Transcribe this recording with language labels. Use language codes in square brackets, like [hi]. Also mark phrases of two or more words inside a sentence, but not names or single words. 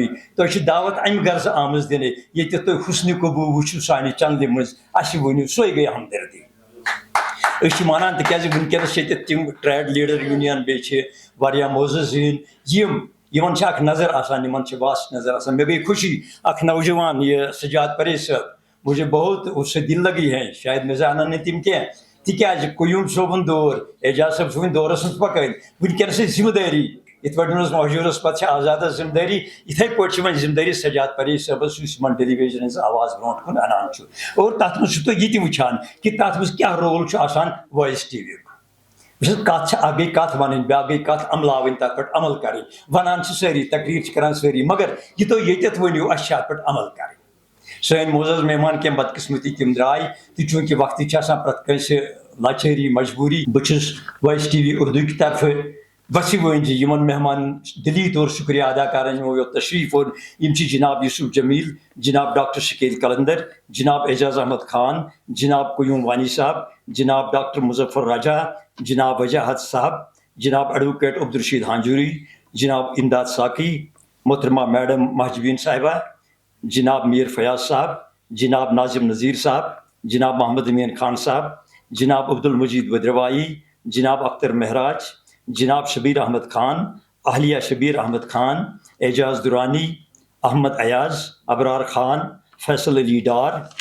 [ks] تۄہہِ چھِ دعوت اَمہِ غرضہٕ آمٕژ دِنہٕ ییٚتہِ تُہۍ حُسنہِ قبوٗ وٕچھِو سانہِ چنلہِ منٛز, اَسہِ ؤنِو سۄے گٔے ہمدردی. أسۍ چھِ مانان تِکیازِ وٕنکیٚنس چھِ ییٚتہِ تِم ٹریڈ لیڈر یوٗنین, بیٚیہِ چھِ واریاہ معززیٖن یِمن چھِ اکھ نظر آسان, یِمن چھِ واس نظر آسان. مےٚ گٔے خوشی اکھ نوجوان یہ سجاد پریش صٲب, [ur] مجھے بہت اس سے دل لگی ہے, [ks] شاید مےٚ زانن نہٕ تِم کینٛہہ تِکیازِ قیوٗم صٲبُن دور, اعجاز صٲب چھُ وۄنۍ دورس منٛز پکان. ؤنکیٚنس چھِ ذمہٕ دٲری, یِتھ پٲٹھۍ اوس مہجوٗرس پتہٕ چھِ آزادس ذمہٕ دٲری, یِتھے پٲٹھۍ چھِ وۄنۍ ذمہٕ دٲری سجاد پریش صٲبس یُس یِمن ٹیلی ویژن ہٕنٛز آواز برونٛٹھ کُن انان چھُ. اور تتھ منٛز چھُ تُہۍ یہِ تہِ وٕچھان کہِ تتھ منٛز کیاہ رول چھُ آسان وایس ٹی وی یُک. وٕچھ حظ کتھ چھِ, اکھ گٔے کتھ ونٕنۍ, بیاکھ گٔے کتھ عملاوٕنۍ, تتھ پٮ۪ٹھ عمل کرٕنۍ. ونان چھِ سٲری, تقریر چھِ کران سٲری, مگر یہِ تُہۍ ییٚتٮ۪تھ ؤنِو اَسہِ چھِ اتھ پٮ۪ٹھ عمل کرٕنۍ. سٲنۍ معزز مہمان کینٛہہ بدقسمتی تِم درٛاے تہٕ چوٗنٛکہِ وقتٕچ چھِ آسان پرٛٮ۪تھ کٲنٛسہِ لاچٲری مجبوٗری. بہٕ چھُس وایس ٹی وی اردو کی طرفہٕ وسیٖوٲنۍ جی یِمن مہمان دلی طور شُکریہ ادا کران یِمو یوت تشریٖف اوٚن. یِم چھِ جناب یوسف جمیل, جناب ڈاکٹر شکیل قلندر, جناب اعجاز احمد خان, جناب قیوم وانی صاحب, جناب ڈاکٹر مظفر راجا, جناب وجاہت صاحب, جناب ایڈوکیٹ عبدالرشید ہانجوری, جناب امداد ساقی, محترمہ میڈم مہجبین صاحبہ, جناب میر فیاض صاحب, جناب ناظم نذیر صاحب, جناب محمد امین خان صاحب, جناب عبدالمجید بدروائی, جناب اختر مہراج, جناب شبیر احمد خان, اہلیہ شبیر احمد خان, اعجاز درانی, احمد ایاز, ابرار خان, فیصل علی ڈار,